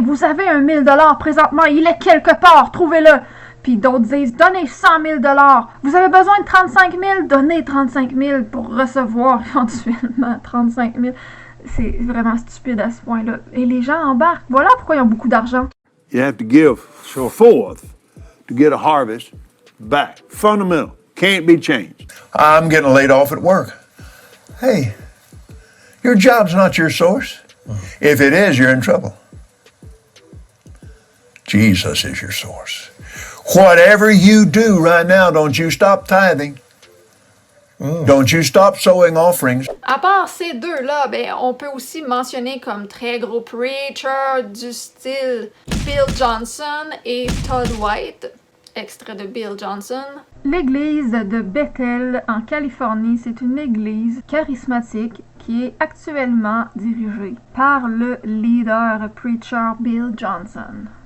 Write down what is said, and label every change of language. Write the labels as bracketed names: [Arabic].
[French] Vous avez un 1000 $ présentement, il est quelque part, trouvez-le. Puis d'autres disent, donnez 100 000 $. Vous avez besoin de 35 000, donnez 35 000 pour recevoir éventuellement 35 000. C'est vraiment stupide à ce point-là. Et les gens embarquent. Voilà pourquoi ils ont beaucoup d'argent. [English] You have to give a fourth to get a harvest back. Fundamental. Can't be changed. I'm getting laid off at work. Hey, your job's not your source. If it is, you're in trouble. Jesus is your source. Whatever you do right now, don't you stop tithing. Don't you stop sowing offerings. [French] À part ces deux-là, ben, on peut aussi mentionner comme très gros preachers du style Bill Johnson et Todd White, extrait de Bill Johnson. L'église de Bethel en Californie, c'est une église charismatique qui est actuellement dirigée par le leader preacher Bill Johnson.